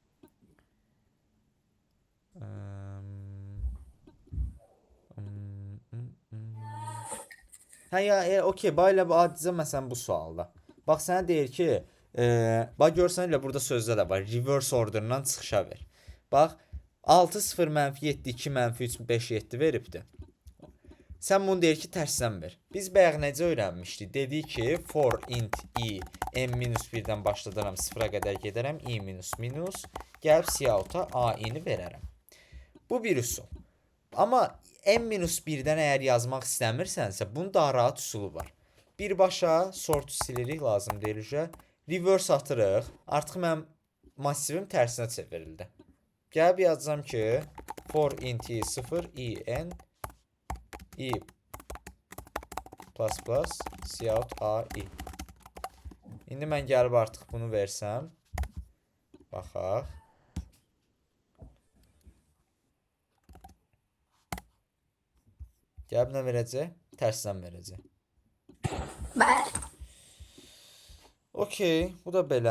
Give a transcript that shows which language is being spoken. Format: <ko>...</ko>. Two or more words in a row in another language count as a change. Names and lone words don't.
<az>Okey, bayla bu adicə məsələn bu sualda. Bax, sənə deyir ki, bax görsən elə burada sözdə də var.</az> <en>Reverse order'dan</en> <az>çıxışa ver. Bax, 6, 0, -7, 2, -3, 5, 7 veribdi. Sən bunu deyir ki, tərsən ver. Biz bayaq necə öyrənmişdik? Dedik ki,</az> <en>for int i</en> <az>n-1-dən başladıram, 0-a qədər gedərəm,</az> <en>i minus minus,</en> <az>gəlib cout-a a-ni verərəm. Bu bir üsul. Amma n-1-dən əgər yazmaq istəmirsənsə, bunun daha rahat üsulu var. Birbaşa sortu silirik, lazım deyil. Reverse atırıq. Artıq mənim massivim tərsinə çevrildi. Gəlib yazacağam ki,</az> <en>for int i 0 i n i plus plus cout a i. İndi mən gəlib artıq bunu versəm. Baxaq. Gəlib nə verəcək? Tərsindən verəcək. Bəli. Okey, bu da belə.</en>